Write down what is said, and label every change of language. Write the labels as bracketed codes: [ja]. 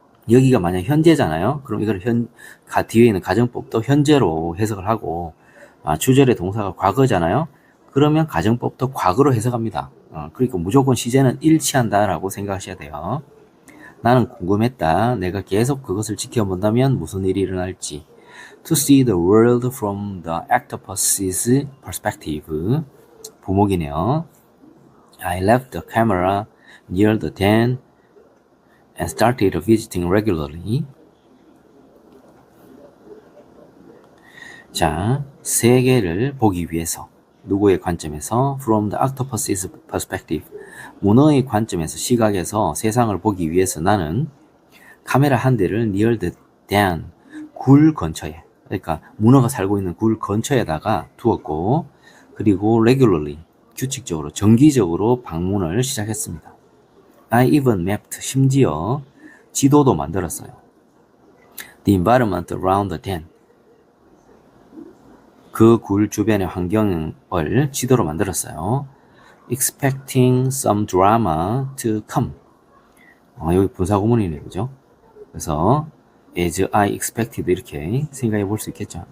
[ko] 여기가 만약 현재잖아요. 그럼 이걸 뒤에 있는 가정법도 현재로 해석을 하고, 주절의 동사가 과거잖아요. 그러면 가정법도 과거로 해석합니다. 그러니까 무조건 시제는 일치한다라고 생각하셔야 돼요. 나는 궁금했다. 내가 계속 그것을 지켜본다면 무슨 일이 일어날지. [en] To see the world from the octopus's perspective. [ko] 부목이네요. [en] I left the camera near the den and started visiting regularly. [ko] 자, 세계를 보기 위해서 누구의 관점에서? [en] From the octopus's perspective. [ko] 문어의 관점에서, 시각에서 세상을 보기 위해서 나는 카메라 한 대를 [en] near the den, [ko] 굴 근처에, 그러니까 문어가 살고 있는 굴 근처에다가 두었고, 그리고 regularly, 규칙적으로, 정기적으로 방문을 시작했습니다. [en] I even mapped, [ko] 심지어 지도도 만들었어요. [en] The environment around the den, [ko] 그 굴 주변의 환경을 지도로 만들었어요. [en] Expecting some drama to come. [ko] 여기 분사구문이네, 그죠? 그래서 [en] as I expected [ko] 이렇게 생각해 볼 수 있겠죠.